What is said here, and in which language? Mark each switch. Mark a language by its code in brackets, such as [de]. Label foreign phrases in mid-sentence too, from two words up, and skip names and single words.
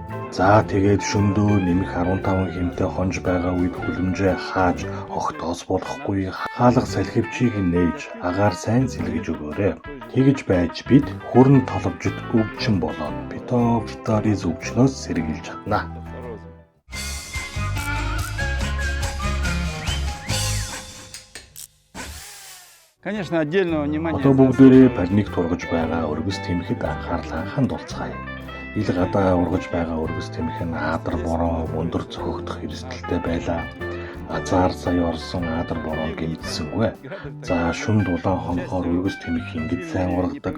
[mn] За тэгээд шөндөө нэмэх 15 хэмтэй хонж байгаа үед хүлэмжээ хааж огтоос болохгүй. Хаалга салхивчийг нээж агаар сайн сэлгэж өгөөрэй. Тэгж байж бид хүрэн толовжит өвчин болоод Phytophthiris өвчнөөс сэргийлж чадна. [ru] Конечно, отдельного внимания. [mn] Одоо бүгдээрээ парник тургаж байгаа өргөс тэмхэд анхаарлаа хандуулцгаая. Ил гадаа ургаж байгаа өргөс тэмх нь аадар бороо өндөр цохогдох эрсдэлтэй байлаа. Азар сая орсон аадар бороо гэмтсэнгүй. За шүн дулаан хонохоор өргөс тэмх ингэж сайн ургадаг.